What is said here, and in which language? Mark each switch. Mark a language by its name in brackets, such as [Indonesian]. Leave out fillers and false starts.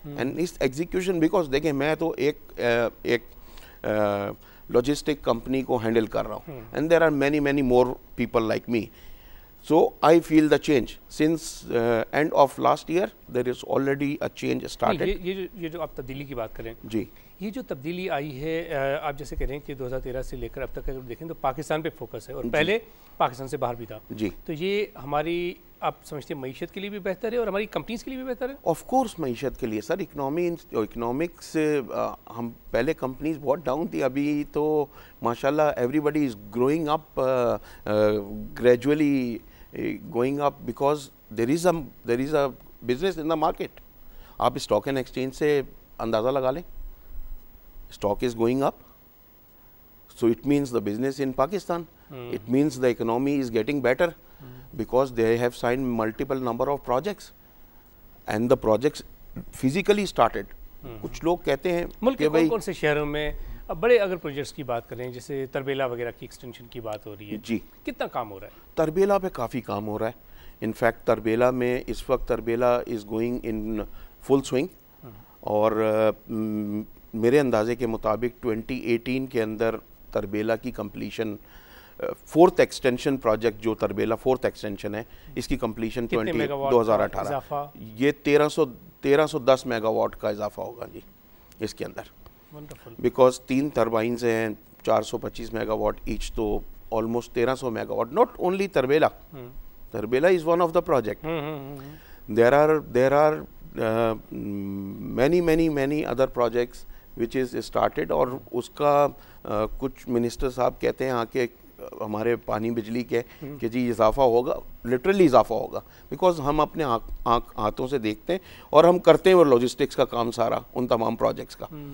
[English] and اس execution because [Urdu] دیکھیں میں تو ایک لاجسٹک کمپنی کو ہینڈل کر رہا ہوں, [English] And there are many more people like me. So I feel the change since end of last year there is already a change started. [Urdu] یہ جو آپ تبدیلی کی بات کریں, جی یہ جو تبدیلی آئی ہے آپ جیسے کہہ رہے ہیں کہ 2013 سے لے کر اب تک اگر دیکھیں تو پاکستان پہ فوکس ہے اور پہلے پاکستان سے باہر بھی تھا. جی تو یہ ہماری آپ سمجھتے ہیں معیشت کے لیے بھی بہتر ہے اور ہماری کمپنیز کے لیے بھی بہتر ہے؟ آف کورس معیشت کے لیے سر. اکنامکس ہم پہلے کمپنیز بہت ڈاؤن تھی, ابھی تو ماشاءاللہ [English] Everybody is growing up gradually going up because there is a business in the market. [Urdu] آپ اسٹاک اینڈ ایکسچینج سے اندازہ لگا لیں, [English] Stock is going up, so it means the business in Pakistan, it means the economy is getting better because they have signed multiple number of projects and the projects physically started. [Urdu] کچھ لوگ کہتے ہیں ملک کے کون کون سے شہروں میں اب بڑے اگر پروجیکٹس کی بات کریں جیسے تربیلا وغیرہ کی ایکسٹینشن کی بات ہو رہی ہے, جی کتنا کام ہو رہا ہے؟ تربیلا پہ کافی کام ہو رہا ہے. ان فیکٹ تربیلا میں اس وقت [English] Tarbela is going in full swing, [Urdu] اور میرے اندازے کے مطابق 2018 کے اندر تربیلا کی کمپلیشن 4th ایکسٹینشن پروجیکٹ جو تربیلا 4th ایکسٹینشن ہے اس کی کمپلیشن 2018 یہ 1310 میگا واٹ کا اضافہ ہوگا جی اس کے اندر, بیکاز 3 ٹربائنز ہیں 425 میگا واٹ ایچ, تو almost 1300 mega what. [English] Not only Tarbela is one of the project. There are many other projects which is started, [Urdu] اور اس کا کچھ منسٹر صاحب کہتے ہیں آ کے ہمارے پانی بجلی کے کہ جی اضافہ ہوگا, لٹرلی اضافہ ہوگا, بیکاز ہم اپنے ہاتھوں سے دیکھتے ہیں اور ہم کرتے ہیں وہ لاجسٹکس کا کام سارا ان تمام پروجیکٹس کا.